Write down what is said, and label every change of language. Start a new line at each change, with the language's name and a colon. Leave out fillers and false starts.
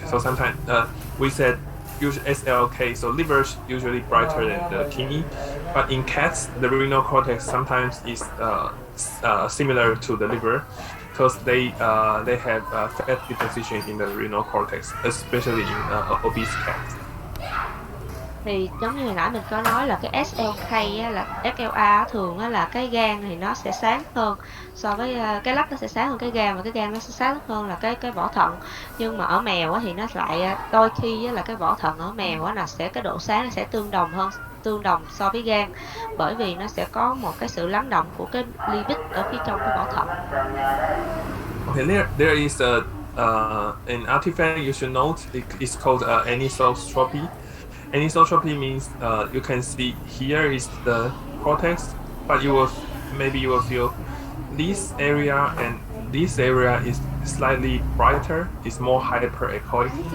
English: So sometimes we said usually SLK, so liver is usually brighter than the kidney. But in cats, the renal cortex sometimes is similar to the liver, because they have fat deposition in the renal cortex, especially in obese cats.
Vietnamese: Thì giống như hồi nãy mình có nói là cái SLK là SLA thường là cái gan thì nó sẽ sáng hơn so với cái lách, nó sẽ sáng hơn cái gan, và cái gan nó sẽ sáng hơn là cái vỏ thận. Nhưng mà ở mèo thì nó lại đôi khi là cái vỏ thận ở mèo là sẽ cái độ sáng nó sẽ tương đồng so với gan, bởi vì nó sẽ có một cái sự lắng động của cái lipid ở phía trong cái vỏ thận.
English: Okay, there is an artifact you should note. It's called anisotropy. Anisotropy means you can see here is the cortex, but you will feel this area and this area is slightly brighter, it's more hyperechoic.